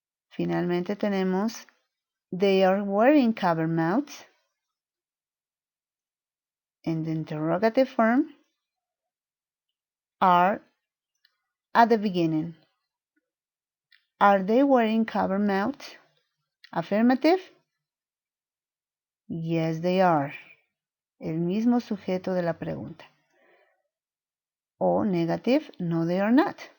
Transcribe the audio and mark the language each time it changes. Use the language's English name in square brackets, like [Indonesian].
[Spanish] Finalmente tenemos [English] they are wearing cover mouths. And the interrogative form are at the beginning. Are they wearing cover mouths? Affirmative. Yes, they are. [Spanish] El mismo sujeto de la pregunta. [English] O negative, no, they are not.